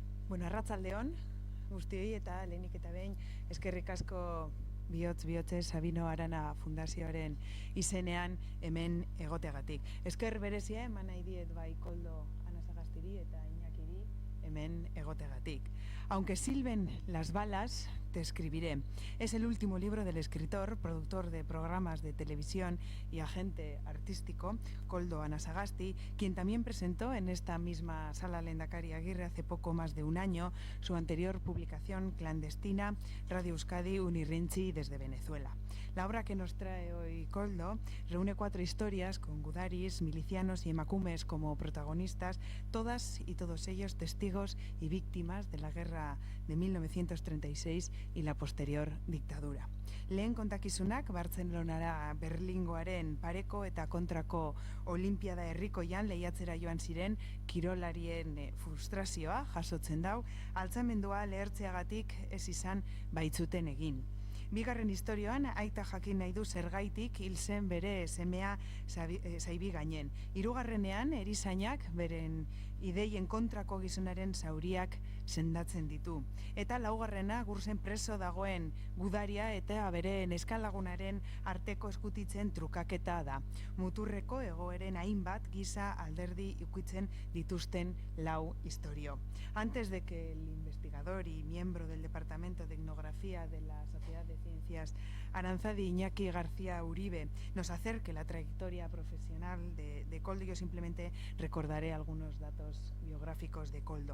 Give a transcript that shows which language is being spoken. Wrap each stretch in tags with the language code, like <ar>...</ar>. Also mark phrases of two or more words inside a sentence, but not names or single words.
<eu>Bueno, arratsaldeon, guztioi eta lehenik eta behin eskerrik asko bihotz Sabino Arana Fundazioaren izenean hemen egoteagatik. Esker berezia eman nahi diet bai Koldo Anasagastiri eta Iñakiri hemen egoteagatik.</eu> <es>Aunque silben las balas, te escribiré. Es el último libro del escritor, productor de programas de televisión y agente artístico, Koldo Anasagasti, quien también presentó en esta misma sala Lehendakari Aguirre hace poco más de un año su anterior publicación clandestina, Radio Euskadi Unirrintzi desde Venezuela. La obra que nos trae hoy Koldo reúne 4 historias con gudaris, milicianos y emakumes como protagonistas, todas y todos ellos testigos y víctimas de la guerra de 1936 y la posterior dictadura.</es> <eu>Lehen kontakizunak Bartzelonara Berlingoaren pareko eta kontrako Olimpiada herrikoian lehiatzera joan ziren kirolarien frustrazioa jasotzen dau, altzamendua lehertzeagatik ez izan baitzuten egin. Bigarren istorioan aita jakin nahi du zergaitik hil zen bere semea Zaibi gainen. Hirugarrenean erizainak beren ideien kontrako gizonaren zauriak sendatzen ditu. Eta laugarrena gurzen preso dagoen gudaria eta bere neskalagunaren arteko eskutitzen trukaketa da. Muturreko egoeren hainbat giza alderdi ukitzen dituzten lau istorio.</eu> <es>Antes de que el investigador y miembro del Departamento de Etnografía de la Sociedad de Ciencias Aranzadi Iñaki García Uribe nos acerque la trayectoria profesional de Koldo, yo simplemente recordaré algunos datos biográficos de Koldo.</es>